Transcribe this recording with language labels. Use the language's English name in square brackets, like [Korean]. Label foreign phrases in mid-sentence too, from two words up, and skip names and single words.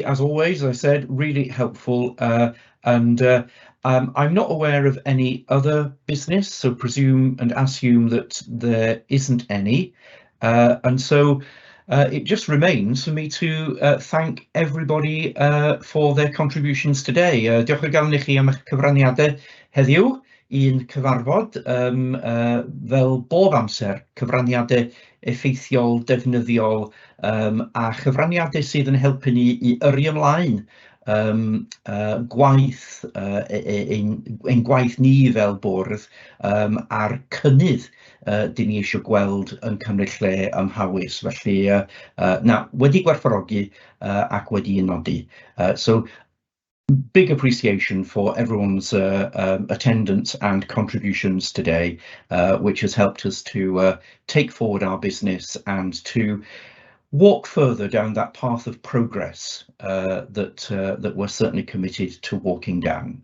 [English] As always, as I said, really helpful, and I'm not aware of any other business, so presume and assume that there isn't any, and so it just remains for me to thank everybody for their contributions today. [Welsh] Diolch o galon I chi am eich cyfraniadau heddiw i'n cyfarfod, fel bob amser, cyfraniadau effeithiol, defnyddiol, a chyfraniadau sydd yn helpu ni I yrru ymlaen gwaith, ein gwaith ni fel bwrdd a'r cynnydd dyn ni eisiau gweld yn cymryd lle ym Mhawys. Felly, na, wedi gwerthfawrogi ac wedi nodi. [English] So, big appreciation for everyone's attendance and contributions today, which has helped us to take forward our business and to walk further down that path of progress that we're certainly committed to walking down.